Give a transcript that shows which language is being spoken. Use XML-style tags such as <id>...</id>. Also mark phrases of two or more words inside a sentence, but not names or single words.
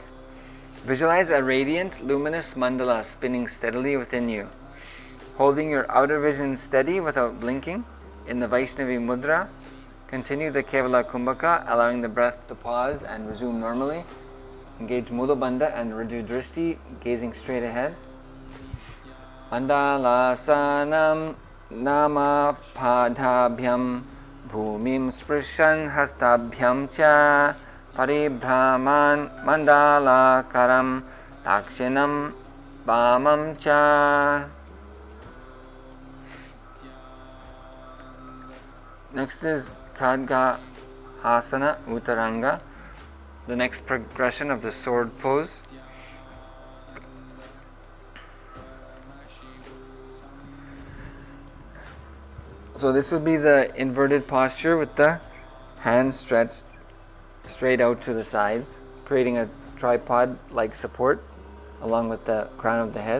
<en>Visualize a radiant, luminous mandala spinning steadily within you. Holding your outer vision steady without blinking in the Vaishnavi Mudra, continue the Kevala Kumbhaka, allowing the breath to pause and resume normally. Engage Mula Bandha and Riju Drishti, gazing straight ahead.</en> <sa>मण्डलासनं नाम पादाभ्यां भूमिं स्पृशन् हस्ताभ्यां च परिभ्रमन् मण्डलाकारं दक्षिणं बामं च.</sa> <en>Next is Khadga Asana Uttaranga, the next progression of the sword pose. So this would be the inverted posture with the hands stretched straight out to the sides, creating a tripod-like support along with the crown of the head.</en>